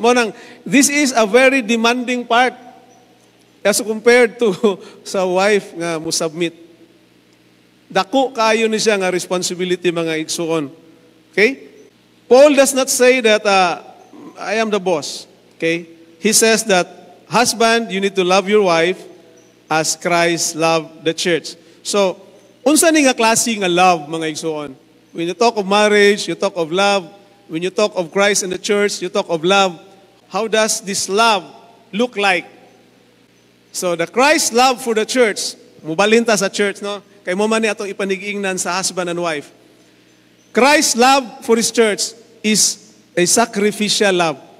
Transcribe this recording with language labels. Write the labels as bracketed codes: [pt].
[en] Monang, this is a very demanding part as compared to [ceb] sa wife nga mo submit. Dako kayo ni siya nga responsibility, mga igsuon. Okay? [en] Paul does not say that I am the boss. Okay? He says that husband, you need to love your wife as Christ loved the church. [ceb] So, unsa ni nga klase nga love, mga igsuon? [en] When you talk of marriage, you talk of love. When you talk of Christ and the church, you talk of love. How does this love look like? So, the Christ love for the church, [ceb] mubalinta sa church, no? Kay mo man ni atong ipanigingnan sa husband and wife. [en] Christ's love for His church is a sacrificial love.